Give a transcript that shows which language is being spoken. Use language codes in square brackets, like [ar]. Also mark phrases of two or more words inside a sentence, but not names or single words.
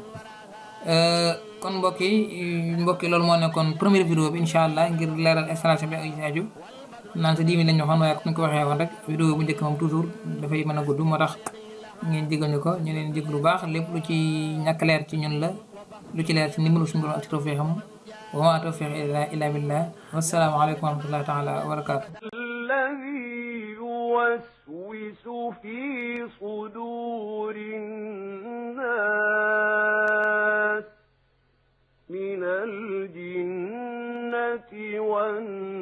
[wo] kon mbokk yi loolu moo nekkoon première vidéo bi [ar] إن شاء الله [wo] ngir leeral installation bi ak ay aju naan sa 10 000 lañ ñu waxoon waaye comme ni ko waxee woon rek vidéo bu njëkk moom toujours dafay mën a gudd moo tax ngeen jégal ñu ko ñu leen jég lu baax lépp lu ci ñàkk leer ci ñun la lu ci leer ci ndimbalu suñu borom ak ci tawfeexam [ar] وما توفيقي إلا بالله والسلام عليكم ورحمة الله تعالى وبركاته. الذي يوسوس في صدور الناس من الجنة والناس